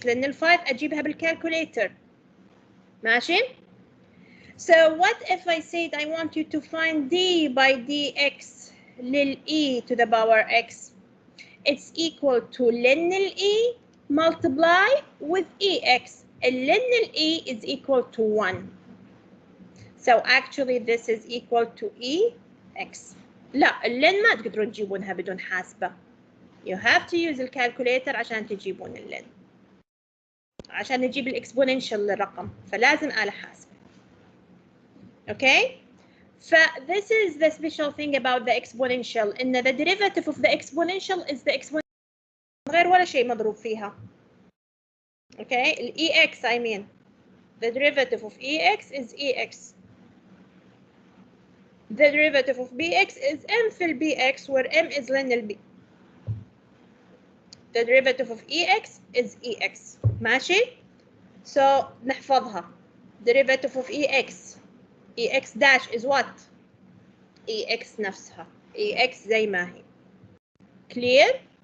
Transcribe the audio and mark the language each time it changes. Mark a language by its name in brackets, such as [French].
[English] ln 5 [Arabic] أجيبها بالcalculator. ماشي؟ [English] So what if I said I want you to find d by dx lil e to the power x? It's equal to ln e multiply with ex. ln e is equal to 1. So actually this is equal to ex. [Arabic] لا اللن ما تقدرون تجيبونها بدون حاسبة. [English] You have to use الكالكوليتر [Arabic] عشان تجيبون اللن. عشان نجيب الاكسبوننشال للرقم فلازم آلة حاسبة. [English] Okay? This is the special thing about the exponential. [Arabic] إن [English] the derivative of the exponential is the exponential [Arabic] غير ولا شيء مضروب فيها. [English] Okay? ex I mean. The derivative of ex is ex. The derivative of bx is m في bx where m is ln b. The derivative of ex is ex. [Arabic] ماشي؟ [English] So [Arabic] نحفظها. [English] Derivative of ex. ex dash is what? ex [Arabic] نفسها. ex زي ما هي. [English] Clear?